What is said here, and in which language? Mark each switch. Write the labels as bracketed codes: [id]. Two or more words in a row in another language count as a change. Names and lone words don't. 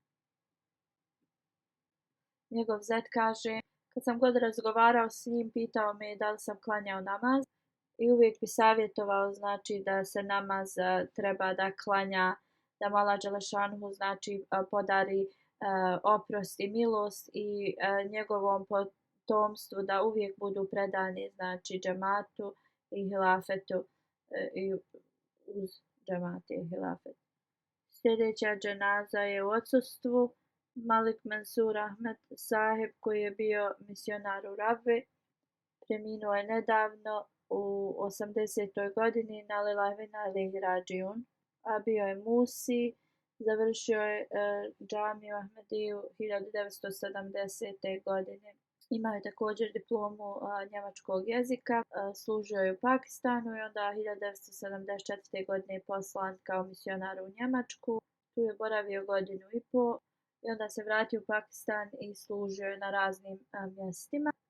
[bs] Njegov zet kaže, kad sam god razgovarao s njim, pitao me da li sam klanjao namaz i uvijek bi savjetovao znači da se namaz treba da klanja, da mu Allah dželešanuhu znači podari oprost i milost i njegovom potomstvu da uvijek budu predani znači džematu i hilafetu i uz džemate i hilafet. Sljedeća dženaza je u odsustvu Malik Mansur Ahmed Saheb koji je bio misionar u Rabvi. Preminuo je nedavno u 80. godini [ar] إنا لله وإنا إليه راجعون. [bs] Bio je Musi, završio je džamiju Ahmediju 1970. godine. Imao je također diplomu njemačkog jezika, služio je u Pakistanu i onda 1974. godine je poslan kao misionar u Njemačku. Tu je boravio 1,5 godine i onda se vratio u Pakistan i služio je na raznim mjestima.